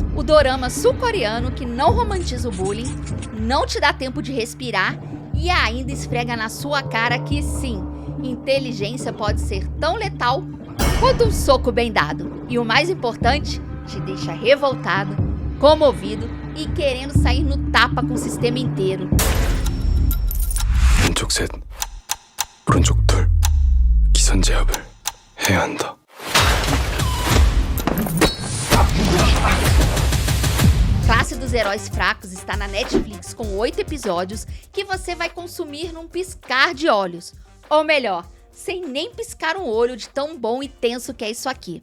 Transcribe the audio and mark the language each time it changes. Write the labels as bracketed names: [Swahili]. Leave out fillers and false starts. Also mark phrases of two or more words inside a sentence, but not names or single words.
[Portuguese] O dorama sul-coreano que não romantiza o bullying, não te dá tempo de respirar e ainda esfrega na sua cara que sim, inteligência pode ser tão letal quanto um soco bem dado. E o mais importante, te deixa revoltado, comovido e querendo sair no tapa com o sistema inteiro. [Korean] 왼쪽 셋, 오른쪽 둘, 기선 제압을 해야 한다. [Portuguese] Classe dos Heróis Fracos está na Netflix com 8 episódios que você vai consumir num piscar de olhos. Ou melhor, sem nem piscar um olho de tão bom e tenso que é isso aqui.